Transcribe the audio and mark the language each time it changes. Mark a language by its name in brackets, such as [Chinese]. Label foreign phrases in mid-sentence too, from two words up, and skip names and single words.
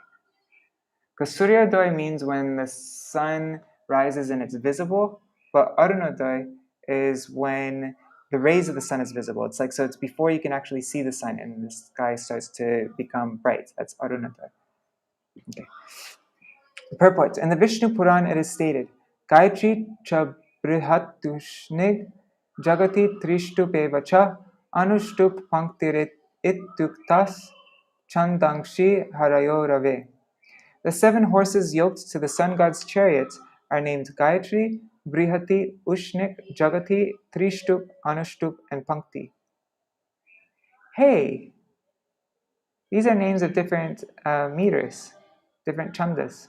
[English] Because Suryadoy means when the sun rises and it's visible, but Arunadoy is when the rays of the sun is visible. It's like, so it's before you can actually see the sun and the sky starts to become bright. That's Arunadoy. Okay. Purport. In the Vishnu Puran, it is stated, [Sanskrit] Gayatri cha brihatushnig jagati trishtupevacha anushtup panktirit ittuktas chandangshi harayorave. [English] The 7 horses yoked to the sun god's chariot are named Gayatri, Brihati, Ushnik, Jagati, Trishtup, Anushtup, and Pankti. Hey, these are names of different meters, different chandas.